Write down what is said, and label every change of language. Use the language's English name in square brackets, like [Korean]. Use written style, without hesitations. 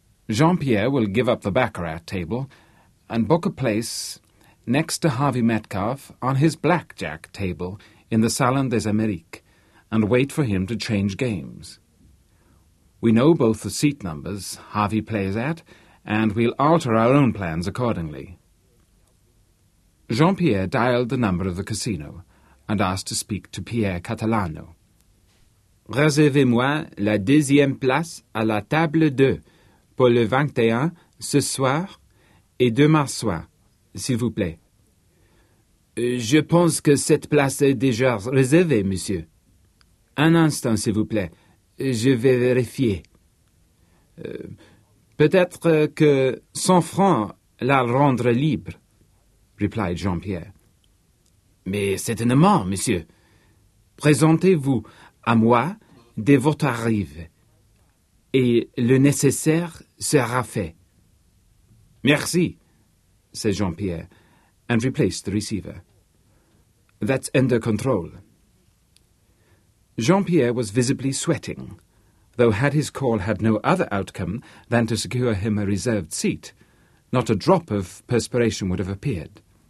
[English] "Jean-Pierre will give up the baccarat table and book a place next to Harvey Metcalfe on his blackjack table in the Salon des Amériques, and wait for him to change games. We know both the seat numbers Harvey plays at, and we'll alter our own plans accordingly." Jean-Pierre dialed the number of the casino and asked to speak to Pierre Catalano. [French] "Réservez-moi la deuxième place à la table 2 pour le 21 ce soir et demain soir, s'il vous plaît." "Je pense que cette place est déjà réservée, monsieur." "Un instant, s'il vous plaît. Je vais vérifier. Peut-être que 100 francs la rendre libre," [English] replied Jean-Pierre. [French] "Mais c'est une mort, monsieur. Présentez-vous à moi dès votre arrivée, et le nécessaire sera fait." "Merci," [English] said Jean-Pierre, and replaced the receiver. "That's under control." Jean-Pierre was visibly sweating, though had his call had no other outcome than to secure him a reserved seat, not a drop of perspiration would have appeared.